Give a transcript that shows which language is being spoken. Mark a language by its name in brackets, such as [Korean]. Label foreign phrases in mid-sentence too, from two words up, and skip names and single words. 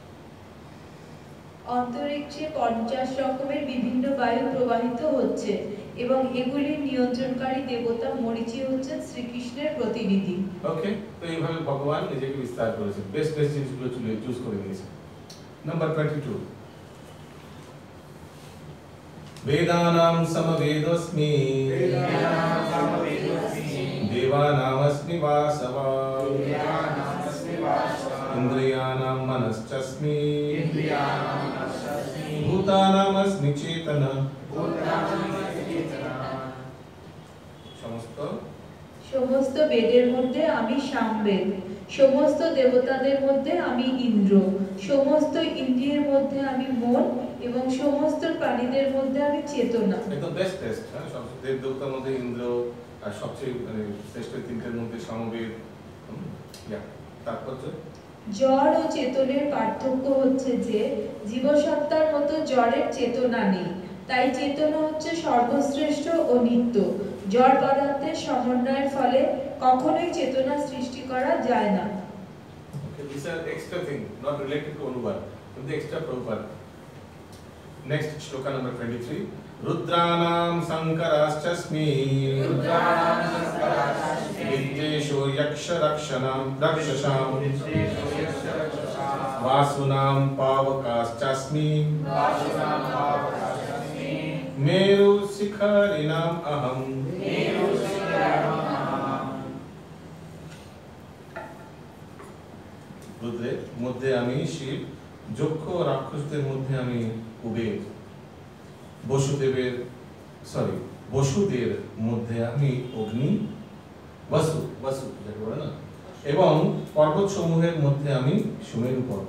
[Bangla] অন্তরিক্ষে 50 রকমের বিভিন্ন বায়ু প্রবাহিত হচ্ছে এবং এগুলির নিয়ন্ত্রণকারী দেবতা মরীচি হচ্ছেন শ্রীকৃষ্ণের প্রতিনিধি। ওকে, তো এইভাবে ভগবান নিজেকে বিস্তার করেছেন, বেস্ট জিনিসগুলো চুজ করে নিয়েছেন। নাম্বার 22, [Sanskrit] वेदानां समवेदोऽस्मि देवानामस्मि वासवा इन्द्रियाणां मनश्चस्मि भूतानामस्मि चेतना। [Bangla] সমস্ত বেদের মধ্যে আমি সামবেদ, সমস্ত দেবতাদের মধ্যে আমি ইন্দ্র, সমস্ত ইন্দ্রিয়ের মধ্যে আমি মন এবং সমস্ত প্রাণীদের মধ্যে আমি চেতনা। একদম [English] best test. [Bangla] হ্যাঁ, সমস্ত দেব দেবতার মধ্যে ইন্দ্র, আর সবচেয়ে শ্রেষ্ঠ তিনটের মধ্যে সমবেদ। তাৎপর্য: জড় ও চেতনের পার্থক্য হচ্ছে যে জীবসত্তার মতো জড়ের চেতনা নেই, তাই চেতনা হচ্ছে সর্বশ্রেষ্ঠ ও নিত্য। জড় পদার্থের সমন্বয়ের ফলে কখনোই চেতনা সৃষ্টি করা যায় না। [English] Okay, these are extra thing, not related to Anuvad, but the extra Prabhupada. Next, shloka number 23. [Sanskrit] रुद्राणां शङ्करस्तस्मि विद्येशो यक्ष रक्षसां वसूनां पावकश्चास्मि मेरु शिखरिणां अहम् [Bangla] রুদ্রের মধ্যে আমি শিব, যক্ষ ও রাক্ষসদের মধ্যে আমি কুবের, বসুদের মধ্যে আমি অগ্নি, বসু যাকে বলে না, এবং পর্বত সমূহের মধ্যে আমি সুমেরু পর্বত।